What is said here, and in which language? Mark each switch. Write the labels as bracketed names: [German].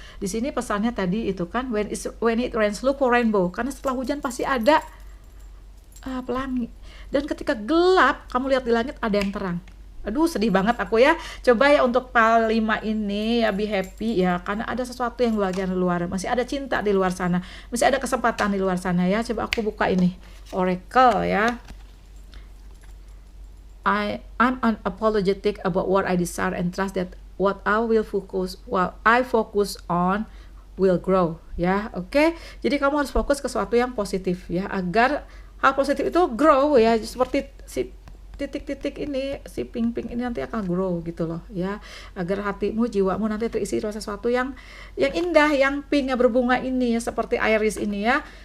[Indonesian] Di sini pesannya tadi itu kan, [English] when it rains look for rainbow, [Indonesian] karena setelah hujan pasti ada pelangi, dan ketika gelap kamu lihat di langit ada yang terang. Aduh, sedih banget aku ya. Coba ya untuk file 5 ini ya, [English] be happy [Indonesian] ya, karena ada sesuatu yang bagian luar, masih ada cinta di luar sana, masih ada kesempatan di luar sana ya. Coba aku buka ini oracle ya. [English] I'm unapologetic about what I desire and trust that what I focus on will grow ya. Oke. [Indonesian] Jadi kamu harus fokus ke sesuatu yang positif ya, agar hal positif itu grow ya, seperti si titik-titik ini, si pink-pink ini nanti akan grow gitu loh ya, agar hatimu, jiwamu nanti terisi dengan sesuatu yang indah, yang pink, yang berbunga ini ya, seperti iris ini ya.